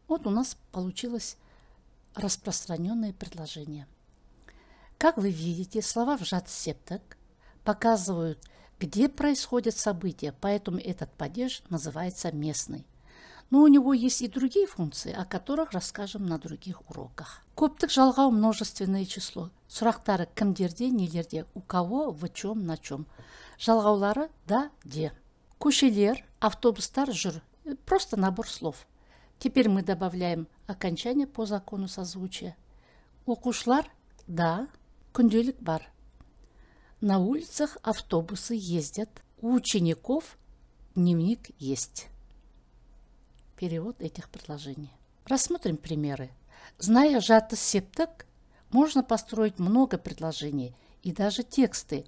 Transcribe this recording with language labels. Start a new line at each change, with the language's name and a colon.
Russian: Вот у нас получилось распространенное предложение. Как вы видите, слова в жатыс септік показывают, где происходят события, поэтому этот падеж называется местный. Но у него есть и другие функции, о которых расскажем на других уроках. Көптік жалғау множественное число. Сұрақтары кімдерде, нелерде, у кого, в чем, на чем.
Kazakh: Жалғаулары да, де. Көшелер, автобустар жүр.
Russian: Просто набор слов. Теперь мы добавляем окончание по закону созвучия.
Kazakh: Оқушылар да, күнделік бар.
Russian: На улицах автобусы ездят. У учеников дневник есть. Перевод этих предложений. Рассмотрим примеры. Зная жатыс септік, можно построить много предложений и даже тексты.